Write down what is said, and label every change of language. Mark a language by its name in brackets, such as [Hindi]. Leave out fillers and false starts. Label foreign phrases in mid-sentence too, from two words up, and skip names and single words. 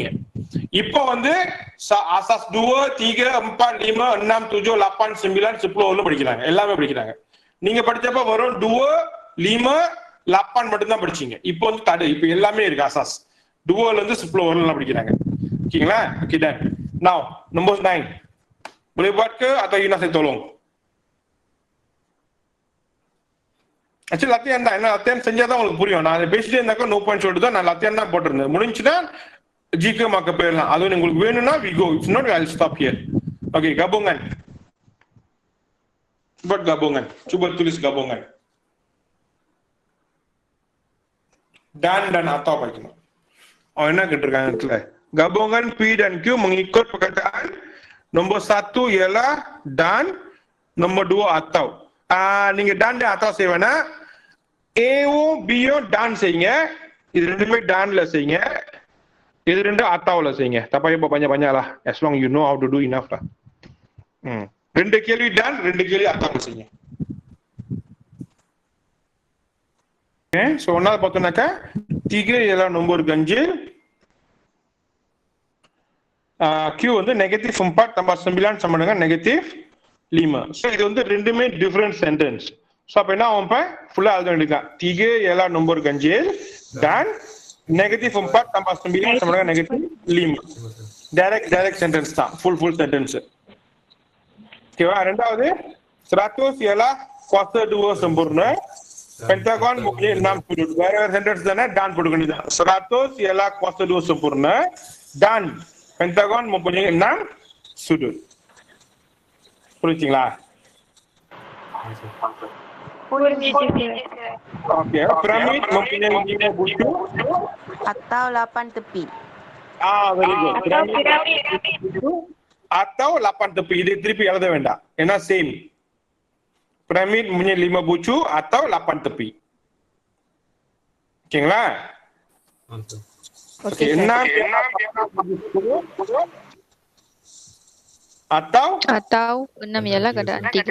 [Tamil] இப்போ வந்து asas 2, 3, 4, 5, 6, 7, 8, 9, 10 படிக்கிறாங்க. எல்லாமே படிக்கிறாங்க. நீங்க படிச்சப்ப வரும் 2, 5, 8 மட்டும் தான் படிச்சீங்க. இப்போ வந்து இப்போ எல்லாமே இருக்கு. asas 2ல இருந்து 10 எல்லாம் படிக்கிறாங்க. ஓகேங்களா? [English] okay done. Now number 9. [Malay] Boleh buat ke atau Yuna saya tolong? [Tamil] Actually latihan தான். என்ன latihan செஞ்சாதான் உங்களுக்கு புரியும். நான் பேசிட்டே இருந்தாக்க [English] no point [Tamil] சொல்லிட்டு தான் நான் latihan தான் போட்டிருந்தேன். முடிஞ்சுன்னா ஜிகே மாக்க போயிடலாம். அது உங்களுக்கு வேணும்னா [English] we go. If not I'll stop here. [Malay] Okay, gabungan. Buat gabungan. Cuba tulis gabungan. Dan atau bagaimana? [Tamil] Oh, என்ன கேட்டிருக்காங்க இடத்துல? [Malay] Gabungan P dan Q mengikut perkataan. Nombor 1 ialah dan, nombor 2 atau. [Tamil] நீங்க [Malay] dan atau [Tamil] செய்வேனா A-வும் B-யும் dan செய்யுங்க. இது ரெண்டுமே danல செய்யுங்க. இது ரெண்டு atauல செய்யுங்க. [Malay] Tak payah banyak-banyak lah. [English] As long you know how to do enough lah. [Tamil] ரெண்டு கேள்வி டன், ரெண்டு கேள்வி அர்த்தம் செய்யுங்க. [Malay] So [Tamil] ஒன்னாவது பார்த்தோம்னாக்கா [Malay] 3 ialah nombor ganjil. Q வந்து -4 tambah 9 sama dengan -5. [Tamil] So இது வந்து ரெண்டுமே [English] different sentence. [Tamil] So அப்ப என்ன ஆகும்? இப்ப ஃபுல்லா எழுத வேண்டியதுதான். [Malay] 3 ialah nombor ganjil dan -4 tambah 9 sama dengan -5. [English] direct sentence [Tamil] தான். [English] full sentence. [Tamil] ஓகேவா? [Malay] ரெண்டாவது 100 ialah kuasa 2 sempurna. Pentagon mempunyai 6 sudut. [Tamil] வேற சென்டென்ஸ் தானே டான் போட்டுக்க வேண்டியதுதான். [Malay] 100 ialah kuasa 2 sempurna dan Pentagon mempunyai 6 sudut. Pujilah. Okey, piramid mempunyai 5 bucu atau 8 tepi. [English] Very good. [Malay] Atau 8 tepi. [Tamil] Ini திருப்பி எழுத வேண்டாம். ஏன்னா சேம். [Malay] Piramid mempunyai 5 bucu atau 8 tepi. [Tamil] Okeyங்களா? Okey, 6 atau [Malay] 6 ialah gandaan 3.